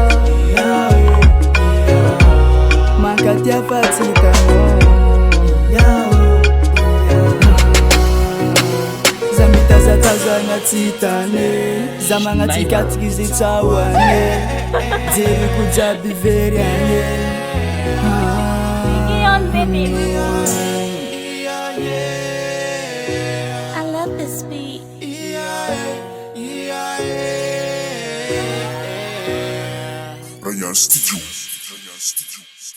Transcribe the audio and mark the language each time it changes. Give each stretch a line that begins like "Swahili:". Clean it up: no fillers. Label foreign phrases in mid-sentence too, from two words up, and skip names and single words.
Malagasy: Mankatia fa tsy hitanao. Za mitazatazagna tsy hitane, za magnatsikatsiky izy tsahoane. Jeroko jiaby very agny.
English: Neon baby. I love this beat. Ryan Studio.